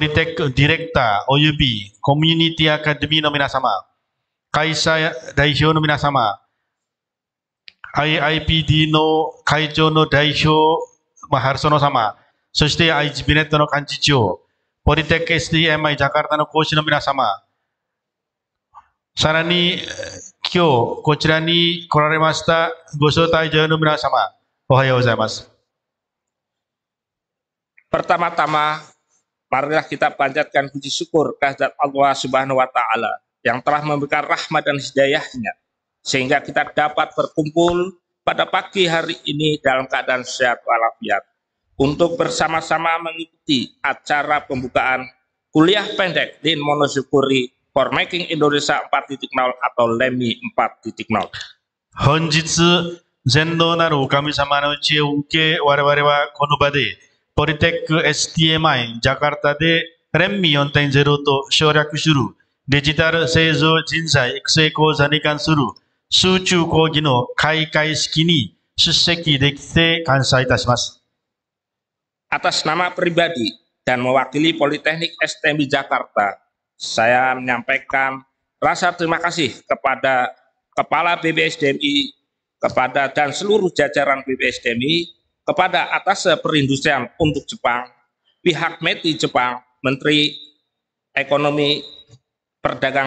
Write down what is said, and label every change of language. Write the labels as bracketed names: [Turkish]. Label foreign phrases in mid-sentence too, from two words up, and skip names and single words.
[Japanese] リテックディレクターおよびコミュニティアカデミーの皆様、会社代表の皆様、IIPD の会長の代表、ハルソノ様、そして IGB ネットの幹事長、ポリテック SDMI ジャカルタの講師の皆様、さらに今日こちらに来られましたご招待状の皆様、おはようございます。 [Indonesian] Pertama-tama, marilah kita panjatkan puji syukur kehadirat Allah [Arabic] سبحانه وتعالى [Indonesian] yang telah memberikan rahmat dan hidayahnya, sehingga kita dapat berkumpul pada pagi hari ini dalam keadaan sehat walafiat untuk bersama-sama mengikuti acara pembukaan kuliah pendek Lean Monozukuri for Making Indonesia 4.0 atau LEMI 4.0. [Japanese] 本日、全能なるお神様の知恵を受け、我々はこの場でポリテック STMI ジャカルタでレンミ 4.0 と省略するデジタル製造人材育成講座に関する集中講義の開会式に出席できて感謝いたします。 [Indonesian] Atas nama pribadi dan mewakili Politeknik STMI Jakarta, saya menyampaikan rasa terima kasih kepada Kepala BPSDMI, kepada dan seluruh jajaran BPSDMI, kepada Atase Perindustrian untuk Jepang, pihak METI Jepang, Menteri Ekonomi, Perdagangan